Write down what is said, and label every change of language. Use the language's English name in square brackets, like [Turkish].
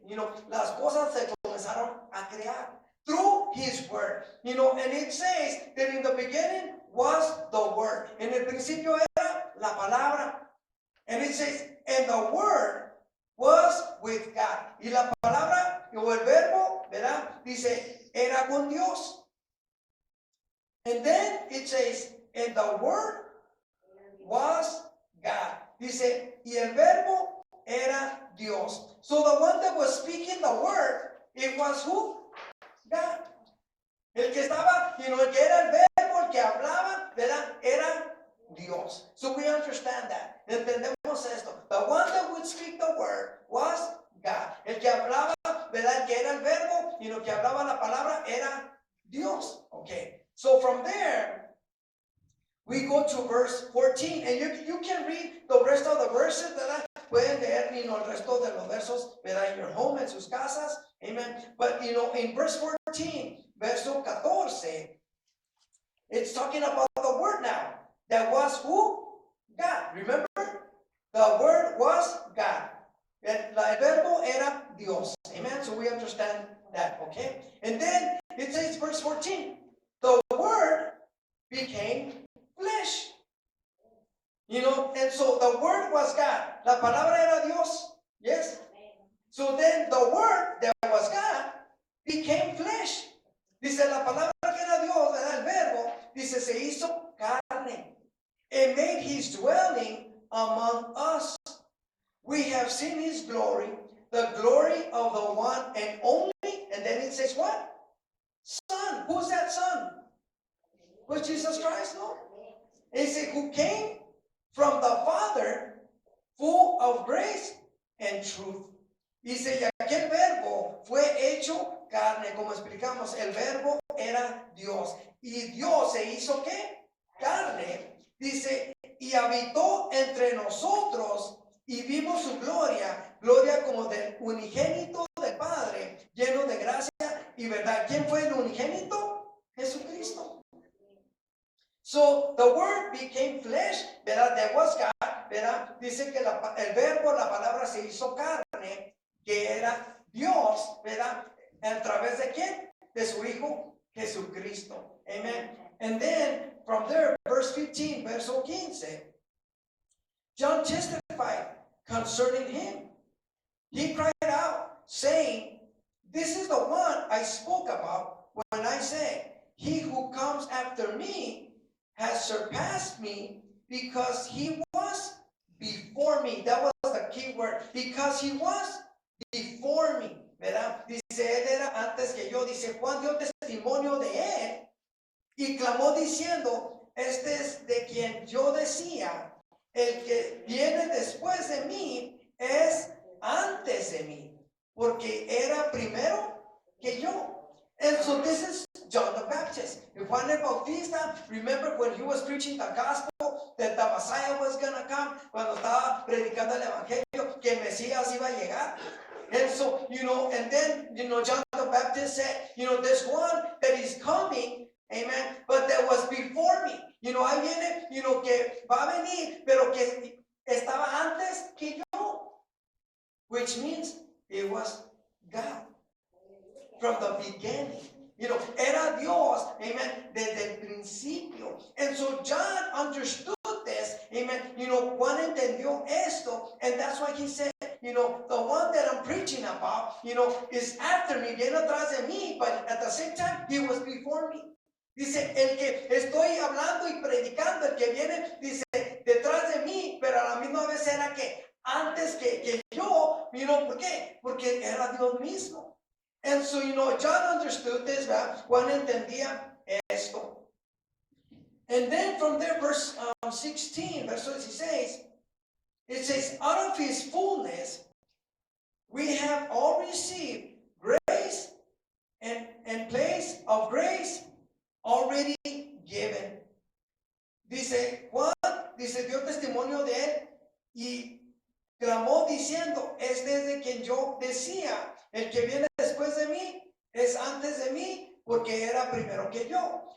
[English] You know, [Spanish] las cosas se comenzaron a crear [English] through his word. You know, and it says that in the beginning was the word. [Spanish] En el principio era la palabra. [English] And it says, and the word was with God. [Spanish] Y la palabra, o el verbo, ¿verdad? Dice, era con Dios. [English] And then it says, and the word was God. [Spanish] Dice, y el verbo era Dios. [English] So the one that was speaking the word, it was who? God. [Spanish] El que estaba, [English] you know, [Spanish] el que era el verbo, el que hablaba, ¿verdad? Era Dios. [English] So we understand that. [Spanish] Entendemos esto. [English] The one that would speak the word was God. [Spanish] El que hablaba, ¿verdad? El que era el verbo, y lo que hablaba la palabra era Dios. Okay. [English] So from there, we go to verse 14, and you can read the rest of the verses, [Spanish] ¿verdad? Pueden leer, [English] you know, [Spanish] el resto de los versos, ¿verdad? [English] In your home, [Spanish] en sus casas. [English] Amen. But, you know, in verse 14, [Spanish] verso 14, [English] it's talking about the word now. That was who? God. Remember? The word was God. [Spanish] El verbo era Dios. [English] Amen. So we understand that. Okay. And then it says, verse 14, the word became flesh. You know, and so the word was God. [Spanish] La palabra era Dios. [English] Yes. So then the word that was God became flesh. [Spanish] Dice la palabra que era Dios, era el verbo. Dice, se hizo carne. [English] And made his dwelling among us. We have seen his glory, the glory of the one and only, and then it says what? Son. Who's that son? Was Jesus Christ, no? It says, who came from the Father, full of grace and truth. [Spanish] Dice, y aquel verbo fue hecho carne, como explicamos, el verbo era Dios. Y Dios se hizo ¿qué? Carne. Dice, y habitó entre nosotros y vimos su gloria, gloria como del unigénito del Padre, lleno de gracia y verdad. ¿Quién fue el unigénito? Jesucristo. [English] So the word became flesh, [Spanish] ¿verdad? [English] There was God, [Spanish] ¿verdad? Dice que el verbo, la palabra se hizo carne, que era Dios, ¿verdad? ¿A través de quién? De su Hijo Jesucristo. Amen. [English] And then from there, verse 15, [Spanish] verso 15, [English] John testified concerning him. He cried out, saying, this is the one I spoke about when I said, he who comes after me has surpassed me because he was before me. That was the key word. Because he was before me. [Spanish] ¿Verdad? Dice, él era antes que yo. Dice, Juan dio testimonio de él y clamó diciendo, este es de quien yo decía, el que viene después de mí es antes de mí, porque era primero que yo. [English] And so this is John the Baptist. Juan el Bautista, remember when he was preaching the gospel, that the Messiah was going to come, [Spanish] cuando estaba predicando el evangelio, que el Mesías iba a llegar. [English] And so, you know, and then, you know, John the Baptist said, you know, there's one that is coming, amen, but that was before me. You know, [Spanish] ahí viene, [English] you know, [Spanish] que va a venir, pero que estaba antes que yo. [English] Which means it was God. From the beginning. You know, [Spanish] era Dios, amen, desde el principio. [English] And so John understood this, amen. You know, [Spanish] Juan entendió esto, [English] and that's why he said, you know, the one that I'm preaching about, you know, is after me, [Spanish] viene atrás de mí, [English] but at the same time, he was before me. [Spanish] Dice, el que estoy hablando y predicando, el que viene, dice, detrás de mí, pero a la misma vez era que antes que yo, [English] you know, [Spanish] ¿por qué? Porque era Dios mismo. [English] And so, you know, John understood this, [Spanish] ¿verdad? Juan entendía esto. [English] And then from there, verse 16, verse 16, it says, out of his fullness, we have all received grace and place of grace already given. [Spanish] Dice Juan, dice, dio testimonio de él y clamó diciendo, este es de quien yo decía, el que viene después de mí es antes de mí, porque era primero que yo.